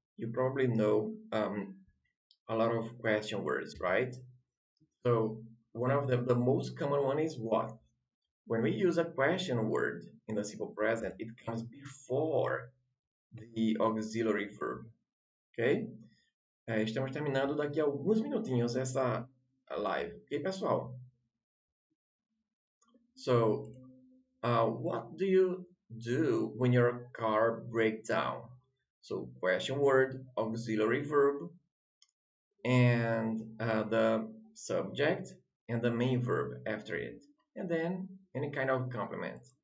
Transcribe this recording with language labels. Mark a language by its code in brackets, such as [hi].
[en] You probably know a lot of question words, right? So one of the most common one is what? When we use a question word in the simple present, it comes before the auxiliary verb, ok? [pt] Estamos terminando daqui a alguns minutinhos essa live, ok, pessoal? [en] So, what do you do when your car breaks down? So, question word, auxiliary verb, and the subject and the main verb after it, and then any kind of complement.